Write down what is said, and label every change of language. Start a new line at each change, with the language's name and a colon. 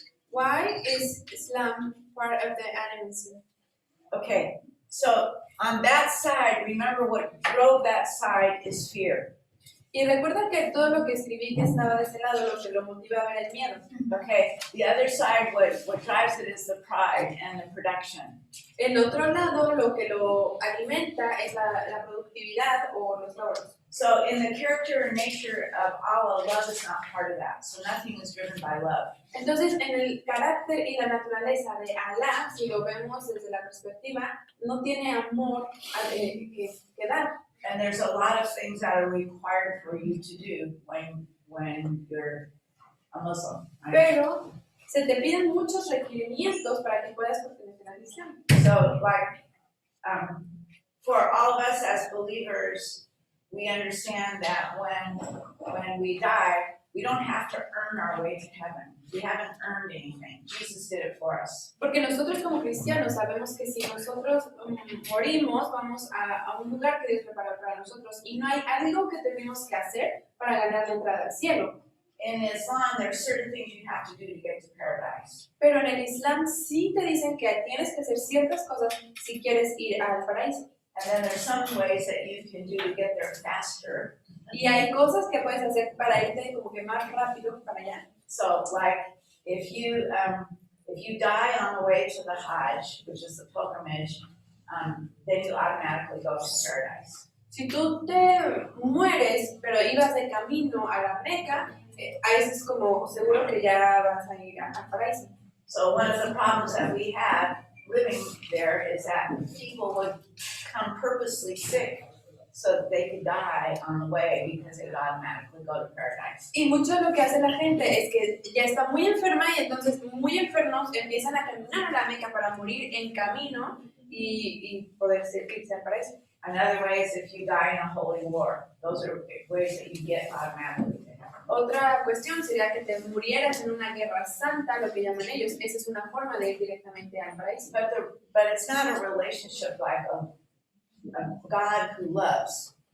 English: Why is Islam part of the animism? Okay, so on that side, remember what drove that side is fear.
Spanish: Y recuerda que todo lo que escribí que estaba de ese lado, lo que lo motiva a ver el miedo.
English: Okay, the other side, what drives it is the pride and the production.
Spanish: El otro lado, lo que lo alimenta es la productividad o los logros.
English: So in the character and nature of Allah, love is not part of that. So nothing is driven by love.
Spanish: Entonces, en el carácter y la naturaleza de Alá, si lo vemos desde la perspectiva, no tiene amor que dar.
English: And there's a lot of things that are required for you to do when you're a Muslim. Right?
Spanish: Pero se te piden muchos requerimientos para que puedas pertenecer al Islam.
English: So like for all of us as believers, we understand that when we die, we don't have to earn our way to heaven. We haven't earned anything. Jesus did it for us.
Spanish: Porque nosotros como cristianos sabemos que si nosotros morimos, vamos a un lugar que Dios preparó para nosotros y no hay algo que tenemos que hacer para ganar la entrada al cielo.
English: In Islam, there are certain things you have to do to get to paradise.
Spanish: Pero en el Islam sí te dicen que tienes que hacer ciertas cosas si quieres ir al paraíso.
English: And then there's some ways that you can do to get there faster.
Spanish: Y hay cosas que puedes hacer para irte como que más rápido para allá.
English: So like if you die on the way to the Hajj, which is the pilgrimage, then you automatically go to paradise.
Spanish: Si tú te mueres, pero ibas de camino a la Meca, ahí es como seguro que ya vas a ir al paraíso.
English: So one of the problems that we have living there is that people would come purposely sick so that they could die on the way because they would automatically go to paradise.
Spanish: Y mucho de lo que hace la gente es que ya está muy enferma y entonces muy enfermos empiezan a caminar a la Meca para morir en camino y poder ser que sea para eso.
English: Another way is if you die in a holy war. Those are ways that you get automatically to heaven.
Spanish: Otra cuestión sería que te murieras en una guerra santa, lo que llaman ellos. Esa es una forma de ir directamente al paraíso.
English: But it's not a relationship like a God who loves.